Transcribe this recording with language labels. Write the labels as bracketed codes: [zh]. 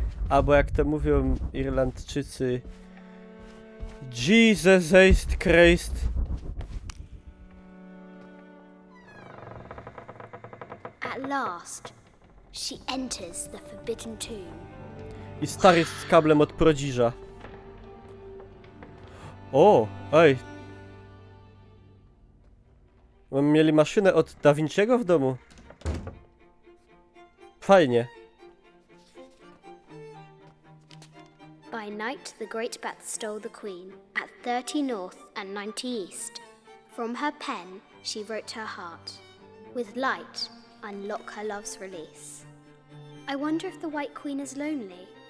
[pl] Albo jak to mówią Irlandczycy, [en] Jesus Christ. At last, she enters the Forbidden Tomb. [pl] I stary z kablem od Prodziża. O, ej. Mieli maszynę od Da Vinciego w domu. Fajnie. [en] By night, the great bat stole the queen at 30 north and 90 east. From her pen, she wrote her heart. With light, unlock her love's release. I wonder if the White Queen is lonely.